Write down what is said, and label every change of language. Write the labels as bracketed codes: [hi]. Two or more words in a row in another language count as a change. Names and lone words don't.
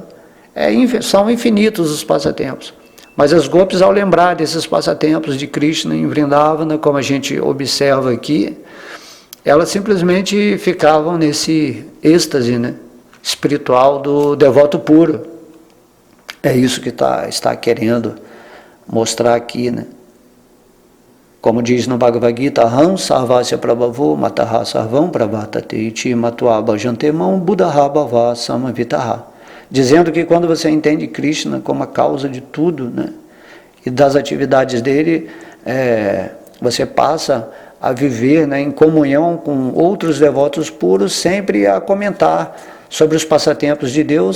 [pt] São infinitos os passatempos. Mas as gopis, ao lembrar desses passatempos de Krishna em Vrindavana, como a gente observa aqui, elas simplesmente ficavam nesse êxtase, né, espiritual do devoto puro. É isso que está querendo mostrar aqui, né? Como diz no Bhagavad Gita, [sa] हं सर्वस्य प्रभवो मतः सर्वं प्रवर्तते इति मत्वा भजन्तेमं बुद्ध भव समवितः. [pt] Dizendo que quando você entende Krishna como a causa de tudo, né, e das atividades dele, você passa a viver, né, em comunhão com outros devotos puros, sempre a comentar sobre os passatempos de Deus.